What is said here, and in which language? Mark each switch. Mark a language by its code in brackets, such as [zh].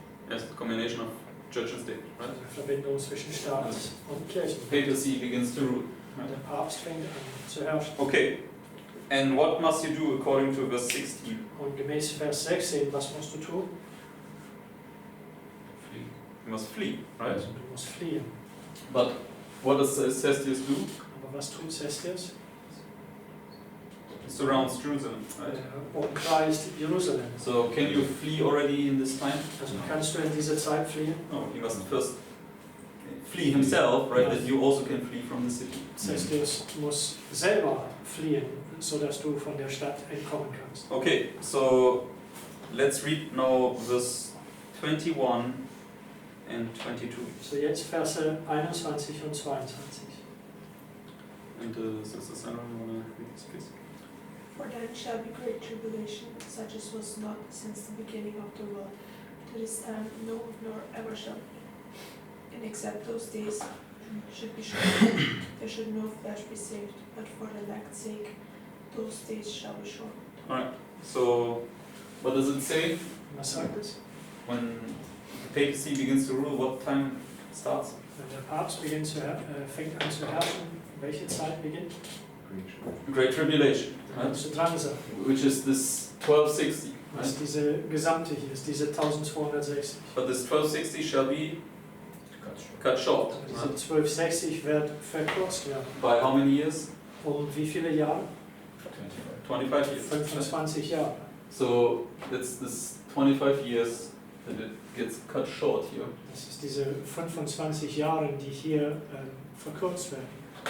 [en] Yes, the combination of church and state, right? [de] Also die Verbindung zwischen Staat und Kirche. [en] Papacy begins to rule. [de] Und der Papst fängt an zu herrschen. [en] Okay, and what must you do according to verse 16? [de] Und gemäß Vers 16, was musst du tun? [en] You must flee, right? [de] Also, du musst fliehen. [en] But what does Cestius do? [de] Aber was tut Cestius? [en] He surrounds Jerusalem, right? [de] Umkreist Jerusalem. [en] So can you flee already in this time? [de] Also kannst du in dieser Zeit fliehen? [en] No, he must first flee himself, right? That you also can flee from the city. [de] Cestius muss selber fliehen, sodass du von der Stadt entkommen kannst. [en] Okay, so let's read now verse 21 and 22. [de] So jetzt Verse 21 und 22. [en] And Sister Sandra, you want to read this, please? For then shall be great tribulation, such as was not since the beginning of the world, to this time, no, nor ever shall be. And except those days should be shortened, there should no flesh be saved, but for the elect's sake, those days shall be shortened. Alright, so what does it say? [de] Was sagt es? [en] When the papacy begins to rule, what time starts? [de] Wenn der Papst fängt an zu herrschen, welche Zeit beginnt? [en] Great Tribulation, [de] Die große Drangsal. [en] which is this 1260, [de] Das ist [en] right? [de] diese gesamte hier, ist diese 1260. [en] But this 1260 shall be cut short. [de] Aber diese [en] Right? [de] 1260 wird verkürzt werden. [en] By how many years? [de] Wie viele Jahre? [en] 25 years. [de] 25 Jahre. [en] So it's this 25 years that it gets cut short here. [de] Das ist diese 25 Jahre, die hier verkürzt werden.